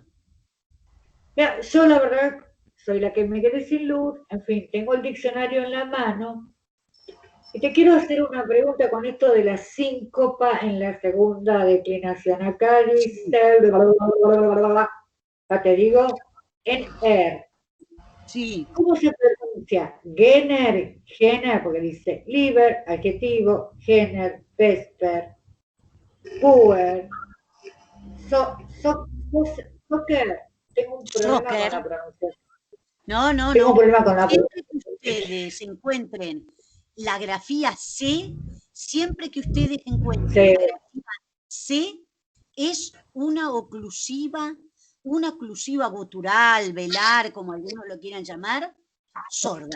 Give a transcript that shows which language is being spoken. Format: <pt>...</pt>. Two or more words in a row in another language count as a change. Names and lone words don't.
<es>Mira, yo la verdad soy la que me quedé sin luz, en fin, tengo el diccionario en la mano y te quiero hacer una pregunta con esto de la síncopa en la segunda declinación. Acá dice, te digo, en Sí. ¿Cómo se pronuncia? Gener, porque dice liber, adjetivo,</es> <la>gener, vesper, puer,</la> <es>soccer. Tengo un problema con la pronunciación. No. Tengo un problema con la Siempre que ustedes encuentren la grafía C, siempre que ustedes encuentren la grafía C, es una oclusiva gutural, velar, como algunos lo quieran llamar, sorda.</es>